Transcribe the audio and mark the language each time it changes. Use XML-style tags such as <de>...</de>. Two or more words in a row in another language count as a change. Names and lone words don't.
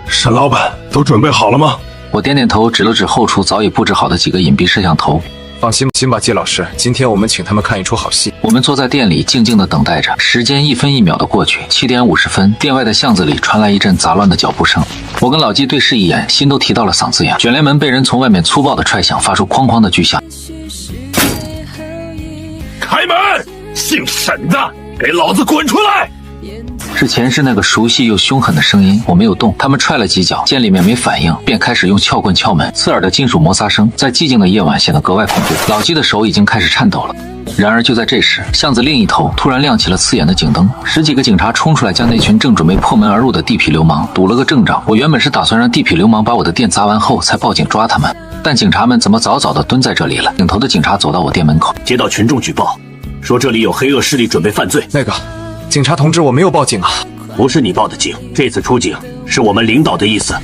<zh>沈老板，都準備好了嗎？我點點頭，指了指後廚早已布置好的幾個隱蔽攝像頭。放心吧，季老師，今天我們請他們看一出好戲。我們坐在店裡靜靜地等待着，時間1分1秒的過去。7點50分，店外的巷子裡傳來一陣雜亂的腳步聲。我跟老季對視一眼，心都提到了嗓子眼。卷簾門被人從外面粗暴的踹響，發出哐哐的巨響。開門！姓沈的，給老子滾出來！之前是那個熟悉又凶狠的聲音，我沒有動。他們踹了幾腳，見裡面沒反應，便開始用撬棍撬門。刺耳的金屬摩擦聲在寂靜的夜晚顯得格外恐怖。老季的手已經開始顫抖了。然而就在這時，巷子另一頭突然亮起了刺眼的警燈，10幾個警察衝出來，將那群正準備破門而入的地痞流氓堵了個正着。我原本是打算讓地痞流氓把我的店砸完後才報警抓他們，但警察們怎麼早早的蹲在這裡了？領頭的警察走到我店門口，接到群眾舉報，說這裡有黑惡勢力準備犯罪。那個警察同志，我沒有報警啊。不是你報的警，這次出警是我們領導的意思。</zh>